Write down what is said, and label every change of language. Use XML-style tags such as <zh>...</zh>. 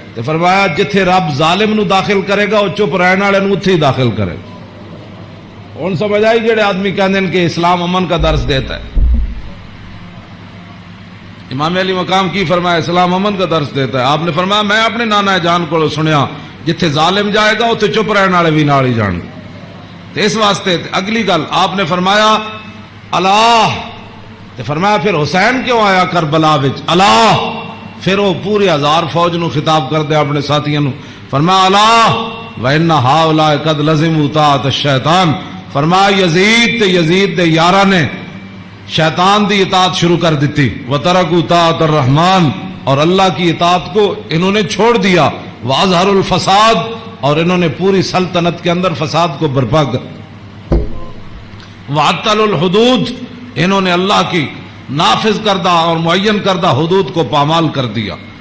<pa>تو فرمایا جتھے رب ظالم نو داخل کرے گا وہ چپ رہنے والے نو اتھے ہی داخل کرے گا. ہن سمجھ آئی جڑے آدمی کہندے ہیں کہ اسلام امن کا درس دیتا ہے. امام علی مقام کی فرمایا اسلام امن کا درس دیتا ہے. آپ نے فرمایا میں اپنے نانا جان کو سنیا جتھے ظالم جائے گا اتھے چپ رہنے والے بھی نال ہی جان گے. تو اس واسطے اگلی گل آپ نے فرمایا اللہ، تو فرمایا پھر حسین کیوں آیا کربلا وچ اللہ. پھر وہ پوری ہزار فوج نو خطاب کر دے اپنے ساتھیوں نو. فرمایا اللہ</pa> <ar>وَإِنَّ هَؤُلَاءِ قَدْ لَزِمُوا طَاعَةَ الشَّيْطَانِ.</ar> <pa>فرمایا یزید تے یزید دے یاراں نے شیطان دی اطاعت شروع کر دیتی.</pa> <ar>وَتَرَكُوا طَاعَةَ الرَّحْمَانِ</ar> <ur>اور اللہ کی اطاعت کو انہوں نے چھوڑ دیا.</ur> <ar>وَأَظْهَرُوا الْفَسَادَ</ar> <ur>اور انہوں نے پوری سلطنت کے اندر فساد کو برپا کر.</ur> <ar>وَعَطَّلُوا الْحُدُودَ</ar> <ur>انہوں نے اللہ کی نافذ کردہ اور معین کردہ حدود کو پامال کر دیا.</ur>